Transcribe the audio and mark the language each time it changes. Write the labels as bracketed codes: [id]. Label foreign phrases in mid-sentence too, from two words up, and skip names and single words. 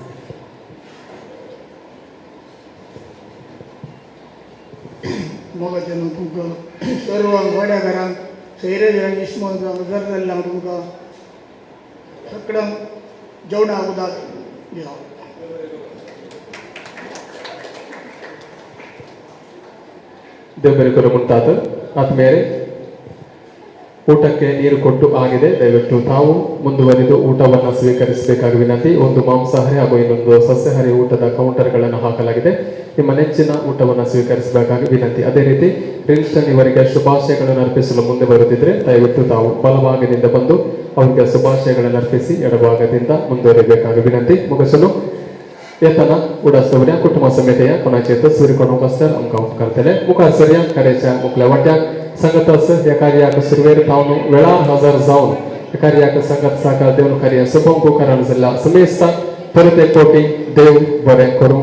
[kok] मोगाच्यान तुमकां सर्वांक वाड्या घरांक सैरेजांक इस्मोजांक जर जाल्ल्यांक तुमकां सगळ्यांक जेवणाक उदक दिया. [kn] ದೇವ ಬರೆಕರು ಮುಂತಾದ ಆತ್ಮೀಯರೇ ಊಟಕ್ಕೆ ನೀರು ಕೊಟ್ಟು ಆಗಿದೆ. ದಯವಿಟ್ಟು ತಾವು ಮುಂದುವರಿದು ಊಟವನ್ನು ಸ್ವೀಕರಿಸಬೇಕಾಗಿ ವಿನಂತಿ. ಒಂದು ಮಾಂಸಾಹಾರಿ ಹಾಗೂ ಇನ್ನೊಂದು ಸಸ್ಯಾಹಾರಿ ಊಟದ ಕೌಂಟರ್ಗಳನ್ನು ಹಾಕಲಾಗಿದೆ. ನಿಮ್ಮ ನೆಚ್ಚಿನ ಊಟವನ್ನು ಸ್ವೀಕರಿಸಬೇಕಾಗಿ ವಿನಂತಿ. ಅದೇ ರೀತಿ ರಿನ್ಸ್ಟನ್ ಇವರಿಗೆ ಶುಭಾಶಯಗಳನ್ನು ಅರ್ಪಿಸಲು ಮುಂದೆ ಬರುತ್ತಿದ್ರೆ ದಯವಿಟ್ಟು ತಾವು ಬಲಭಾಗದಿಂದ ಬಂದು ಅವರಿಗೆ ಶುಭಾಶಯಗಳನ್ನು ಅರ್ಪಿಸಿ ಎಡಭಾಗದಿಂದ ಮುಂದುವರಿಯಬೇಕಾಗಿ ವಿನಂತಿ. [kok] मुगसलो येताना उडासवऱ्या कुटुंबा समेत या कोणाचे तस्वीर कोणाक आसल्यार आमकां उपकारतले. मुखार सरया कार्याच्या मुखल्या वाट्याक संगतास ह्या कार्याक सुरवेर थावन वेळार हजर जावन ह्या कार्याक संगत साकार देवन कार्य सुभंग कारण जाल्ल्या समेस्त परत एक कोटी देव बरें करूं.